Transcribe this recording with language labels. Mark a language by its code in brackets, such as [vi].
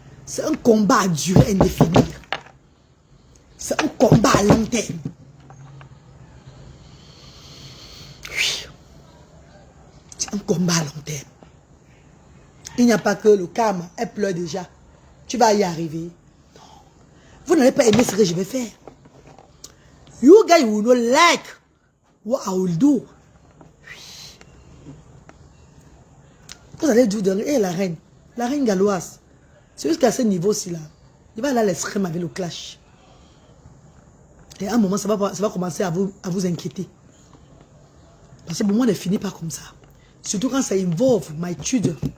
[fr] C'est un combat à durée indéfinie. C'est un combat à long terme. Oui. C'est un combat à long terme. Il n'y a pas que le karma. Elle pleure déjà. Tu vas y arriver. Non. Vous n'allez pas aimer ce que je vais faire. [en] You guys will not like what I will do. [fr] Oui. Vous allez dire, hé la reine galloise. C'est jusqu'à ce niveau-ci là. Il va aller à l'extrême avec le clash. Et à un moment, ça va commencer à vous inquiéter. Parce que pour moi, on ne finit pas comme ça. Surtout quand ça involve ma étude.